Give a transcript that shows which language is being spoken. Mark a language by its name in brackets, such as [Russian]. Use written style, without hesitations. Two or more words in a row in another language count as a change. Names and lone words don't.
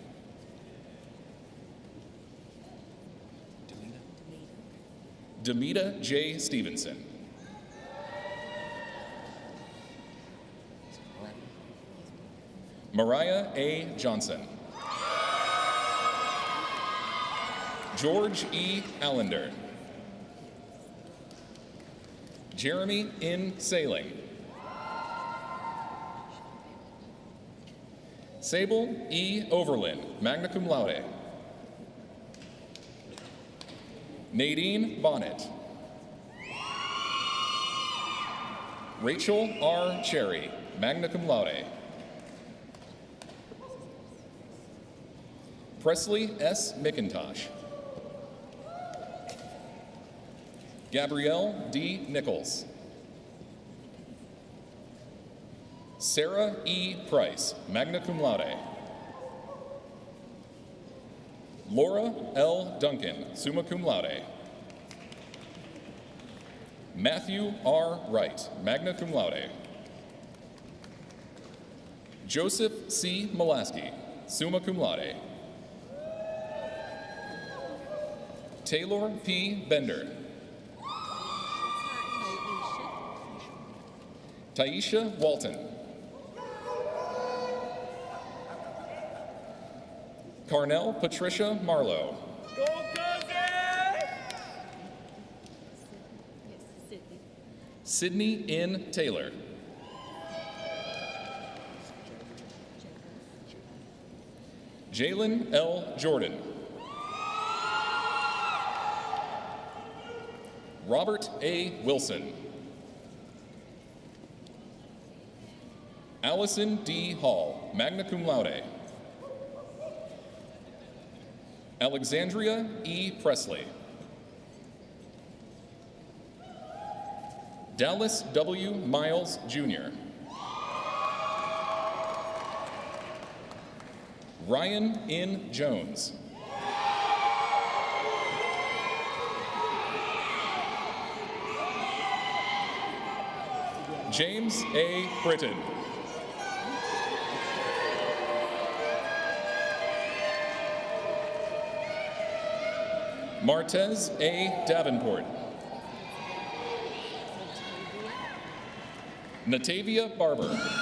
[English] Demita J. Stevenson. Mariah A. Johnson. George E. Allender. Jeremy N. Sailing. Sable E. [Latin] Overland, magna cum laude. [English] Nadine Bonnet. Rachel R. [Latin] Cherry, magna cum laude. [English] Presley S. McIntosh. Gabrielle D. Nichols. Sarah E. Price, [Latin] magna cum laude. Laura L. Duncan, summa cum laude. Matthew R. Wright, magna cum laude. Joseph C. Molaski, summa cum laude. [English] Taylor P. Bender. Taisha Walton. Carnell Patricia Marlowe. Go Cousins! Sydney N. Taylor. Jalen L. Jordan. Robert A. Wilson. Allison D. Hall, [Latin] magna cum laude. Alexandria E. [English] Presley. Dallas W. Miles, Jr. Ryan N. Jones. James A. Britton. Martez A. Davenport. Natavia Barber.